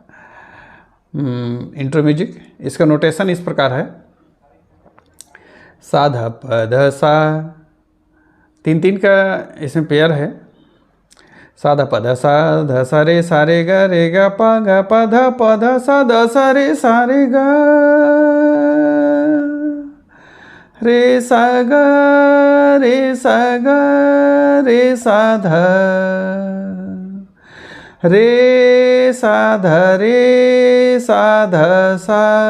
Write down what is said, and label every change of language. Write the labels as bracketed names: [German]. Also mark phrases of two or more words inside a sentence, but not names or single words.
[English] intro music. [Hindi] इसका नोटेशन इस प्रकार है। सा ध प ध सा, तीन तीन का इसमें पेयर है। सा ध प ध सा रे ग प ध सा ध सा रे ग रे सा ग रे सा ध रे सा ध सा।